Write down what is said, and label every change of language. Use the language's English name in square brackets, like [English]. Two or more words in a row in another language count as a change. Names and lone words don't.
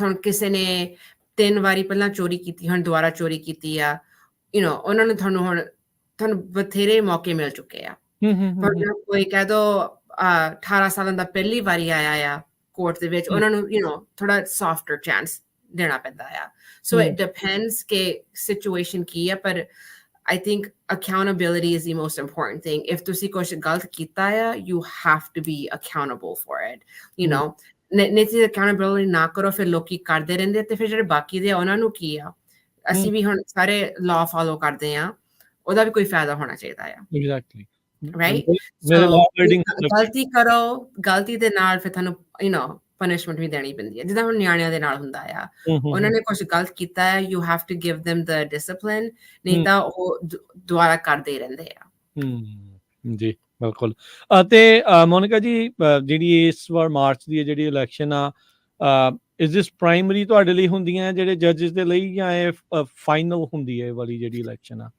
[Punjabi] ਹੁਣ ਕਿਸੇ ਨੇ 3 ਵਾਰੀ ਪਹਿਲਾਂ ਚੋਰੀ ਕੀਤੀ, ਹੁਣ ਦੁਬਾਰਾ ਚੋਰੀ ਕੀਤੀ ਆ, ਉਹਨਾਂ ਨੂੰ ਤੁਹਾਨੂੰ ਬਥੇਰੇ ਮੌਕੇ ਮਿਲ ਚੁੱਕੇ ਆ। ਪਰ ਕੋਈ ਕਹਿ ਦੋ 18 ਸਾਲਾਂ ਦਾ ਪਹਿਲੀ ਵਾਰੀ ਆਇਆ ਆ ਕੋਰਟ ਦੇ ਵਿੱਚ, ਉਹਨਾਂ ਨੂੰ ਥੋੜਾ [English] softer chance [Punjabi] ਦੇਣਾ ਪੈਂਦਾ ਆ। [English] so it depends [Punjabi] ਕਿ ਸਿਚੁਏਸ਼ਨ ਕੀ ਆ, ਪਰ [English] I think accountability is the most important thing. [Punjabi] If ਤੁਸੀਂ ਕੁਝ ਗਲਤ ਕੀਤਾ ਆ, [English] you have to be accountable for it. [Punjabi] ਨਹੀਂ accountability ਨਾ ਕਰੋ, ਫਿਰ ਲੋਕੀ ਕਰਦੇ ਰਹਿੰਦੇ ਤੇ ਫਿਰ ਜਿਹੜੇ ਬਾਕੀ ਦੇ ਆ ਉਹਨਾਂ ਨੂੰ ਕੀ ਆ? ਅਸੀਂ ਵੀ ਹੁਣ ਸਾਰੇ [English] law follow [Punjabi] ਕਰਦੇ ਆ, ਉਹਦਾ ਵੀ ਕੋਈ ਫਾਇਦਾ ਹੋਣਾ ਚਾਹੀਦਾ ਆ, [English] ਐਗਜ਼ੈਕਟਲੀ ਰਾਈਟ? [Punjabi] ਮੇਰੇ [English] ਸੋ law abiding [Punjabi] ਗਲਤੀ ਕਰੋ, ਗਲਤੀ ਦੇ ਨਾਲ ਫਿਰ ਤੁਹਾਨੂੰ ਪਨਿਸ਼ਮੈਂਟ ਵੀ ਦੇਣੀ ਪੈਂਦੀ ਹੈ, ਜਿੱਦਾਂ ਹੁਣ ਨਿਆਣਿਆਂ ਦੇ ਨਾਲ ਹੁੰਦਾ ਆ, ਉਹਨਾਂ ਨੇ ਕੁਛ ਗਲਤ ਕੀਤਾ ਹੈ, [English] you have to give them the discipline, [Punjabi] ਨਹੀਂ ਤਾਂ ਉਹ ਦੁਬਾਰਾ ਕਰਦੇ ਹੀ ਰਹਿੰਦੇ ਆ। ਜੀ ਬਿਲਕੁਲ। ਤੇ ਮੋਨਿਕਾ ਜੀ, ਜਿਹੜੀ ਇਸ ਵਾਰ ਮਾਰਚ ਦੀ ਜਿਹੜੀ ਇਲੈਕਸ਼ਨ ਆ, [English] is this primary [Punjabi] ਤੁਹਾਡੇ ਲਈ ਹੁੰਦੀਆਂ ਜਿਹੜੇ ਜੱਜਸ ਦੇ ਲਈ, ਜਾਂ ਇਹ ਫਾਈਨਲ ਹੁੰਦੀ ਹੈ ਇਹ ਵਾਲੀ ਜਿਹੜੀ ਇਲੈਕਸ਼ਨ ਆ?